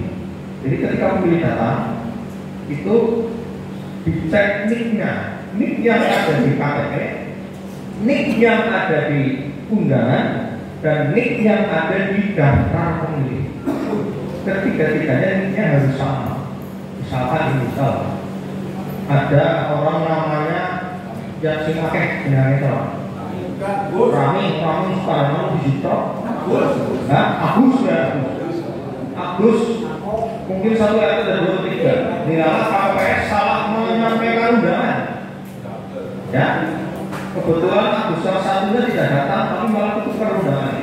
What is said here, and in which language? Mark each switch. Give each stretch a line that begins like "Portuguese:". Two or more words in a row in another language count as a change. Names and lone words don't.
Indonesian: Jadi ketika pemilih datang itu dicek nick-nya, nick yang ada di KTP, nick yang ada di undangan, dan nick yang ada di daftar pemilih. Ketiga-tiganya nicknya harus sama. Misalkan ada orang namanya yang
Javanese: sing akeh jenenge to.
Indonesian: Rami sekarang di situ. Agus ya. Agus mungkin 1 dan 2 3. Dilala KPPS salah menyampaikan undangan. Ya. Kebetulan Agus salah satunya tidak datang, tapi malah ketukar undangannya.